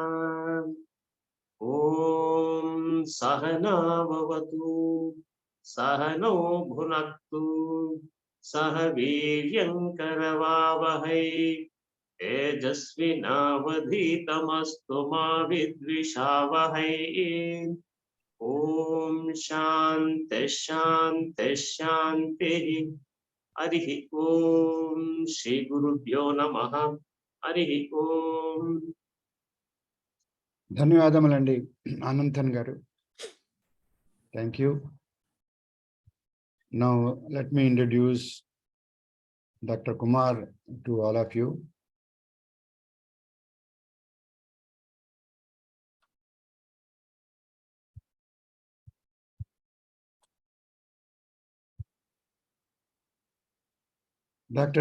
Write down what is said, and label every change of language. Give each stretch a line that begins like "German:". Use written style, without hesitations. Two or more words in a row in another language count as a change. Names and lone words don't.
Sanskrit: ॐ सहना भवतु सहनौ भुनक्तु सह वीर्यं करवावहै तेजस्विनावधीतमस्तु मा विद्विषावहै। ॐ शान्तिः शान्तिः शान्तिः। हरिः ॐ श्री गुरुभ्यो नमः। हरिः ॐ।
Telugu: ధన్యవాదములండి అనంతన్ గారు.
English: Thank you. Now let me introduce Dr. Kumar to all of you. Dr.